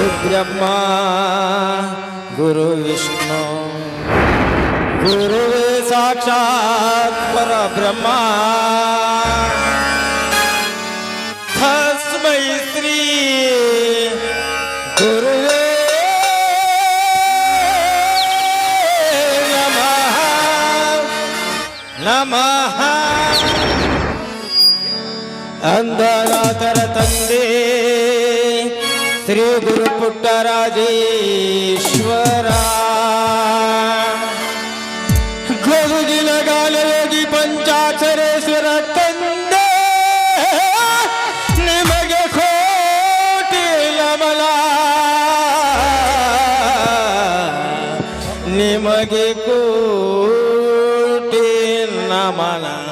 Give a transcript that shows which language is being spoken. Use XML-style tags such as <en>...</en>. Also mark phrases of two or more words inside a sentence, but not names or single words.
<sa>ಬ್ರಹ್ಮ ಗುರು ವಿಷ್ಣು ಗುರುವೇ ಸಾಕ್ಷಾತ್ ಪರಬ್ರಹ್ಮ ತಸ್ಮೈ ಶ್ರೀ ಗುರುವೇ ನಮಃ ನಮಃ.</sa> <kn>ಅಂದನಾಥರ ತಂದೆ ಶ್ರೀ ಗುರು ಪುಟ್ಟರಾಜೇಶ್ವರ ಗುರುಜಿನ ಗಾಲಯೋಗಿ ಪಂಚಾಕ್ಷರೇಶ್ವರ ತಂದೆ ನಿಮಗೆ ಕೋಟಿ ನಮನ ನಿಮಗೆ ಕೋಟಿ ನಮನ.</kn>